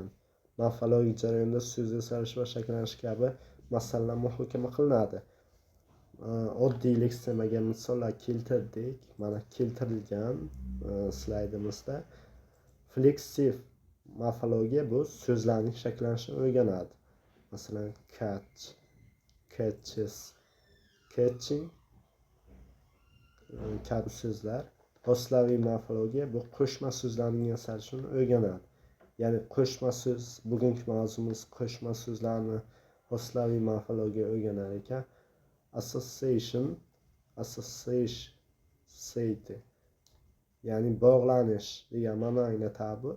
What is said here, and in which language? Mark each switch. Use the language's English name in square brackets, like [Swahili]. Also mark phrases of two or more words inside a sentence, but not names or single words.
[Uzbek] Morfologik jarayonda so'z yasalish va shakllanish kabi masalalar muhokama qilinadi. Oddiy leksemaga misollar keltirdik. Mana keltirilgan slaydimizda. Fleksiv morfologiya bu so'zlarning shakllanishini o'rganadi. Masalan, [English] catch, catches, catching [Uzbek] kabi so'zlar. Hoslaviy morfologiya bu qo'shma so'zlarning yasalishini o'rganadi. Ya'ni qo'shma so'z, bugungi mavzumiz qo'shma so'zlarni hoslaviy morfologiya o'rganar ekan. Association, ya'ni bog'lanish degan ma'no anglatadi bu.